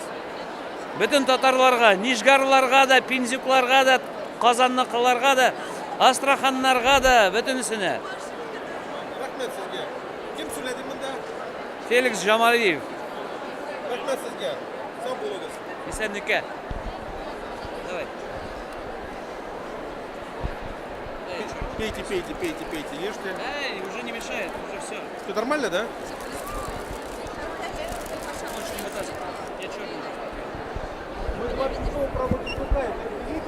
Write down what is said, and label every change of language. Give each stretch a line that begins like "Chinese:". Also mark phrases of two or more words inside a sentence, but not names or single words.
Tatar: Bütün tatarlarga, nijgarlarga da, pinzuklarga da, qozonliqlarga da, astraxanlarga da, bütünsüne.
Uzbek: Rahmat sizga. Kim so'radi bunda? Felix Jamaliyev. Rahmat sizga. Sog' bo'linglar.
Tatar: Esenlikka.
Russian: Давай. Пейте, пейте, пейте, пейте, ешьте. Эй, уже не мешает, уже все. Все нормально, да? Лучше не вытаскивай. Я черный. Мы 26-го проводим туда, это приедет?